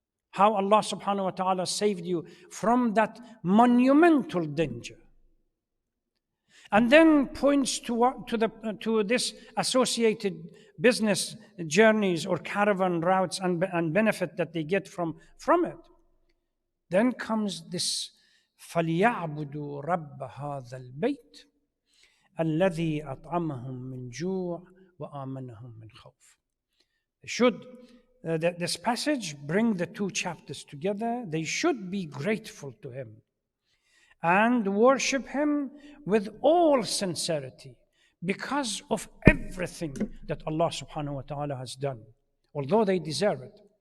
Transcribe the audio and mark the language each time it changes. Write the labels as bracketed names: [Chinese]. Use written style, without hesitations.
[English] How Allah subhanahu wa ta'ala saved you from that monumental danger. And then points to this associated business journeys or caravan routes and benefit that they get from it. Then comes this [Arabic] فَلْيَعْبُدُوا رَبَّ هَذَا الْبَيْتِ الَّذِي أَطْعَمَهُم مِّن جُوعٍ وَآمَنَهُم مِّن خَوْفٍ. [English] This passage bring the two chapters together. They should be grateful to Him and worship Him with all sincerity because of everything that Allah subhanahu wa ta'ala has done, although they deserve it.